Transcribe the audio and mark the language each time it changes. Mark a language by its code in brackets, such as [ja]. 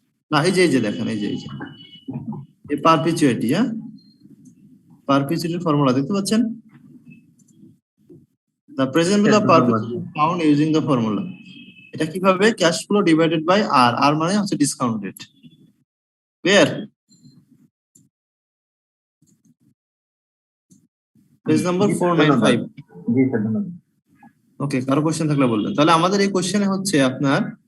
[bn] না এই যে দেখেন, এই যে এই পারপিচুইটি, হ্যাঁ পারপিচুইটির ফর্মুলা দেখতে পাচ্ছেন? [en] The present value of perpetuity is found using the formula. [bn] এটা কিভাবে? ক্যাশ ফ্লো ডিভাইডেড বাই আর, আর মানে হচ্ছে discount rate. Clear? Page number 495। জি স্যার, ধন্যবাদ। ওকে, কারো কোশ্চেন থাকলে বলবেন। তাহলে আমাদের এই কোশ্চেনে হচ্ছে আপনার